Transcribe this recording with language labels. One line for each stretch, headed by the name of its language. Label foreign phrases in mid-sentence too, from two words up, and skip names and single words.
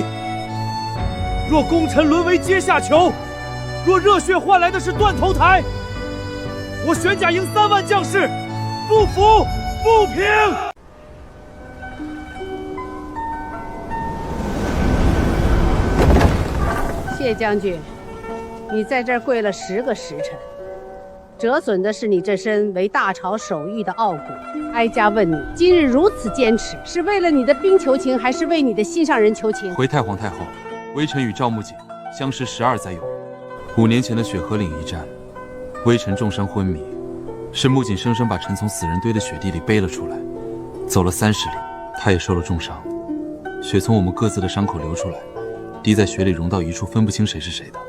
Chinese: 若功臣淪為階下囚，若熱血換來的是斷頭台，我玄甲營3萬將士不服不平。謝將軍，你在這兒跪了10個時辰，折損的是你這身為大朝守御的傲骨。哀家問你，今日如此堅持，是為了你的兵求情，還是為你的心上人求情？回太皇太后，微臣與趙木槿相識12載有5年前的雪河嶺一戰，微臣重傷昏迷，是木槿生生把臣從死人堆的雪地裡背了出來，走了30里，他也受了重傷，血從我們各自的傷口流出來，滴在雪裡融到一處，分不清誰是誰的。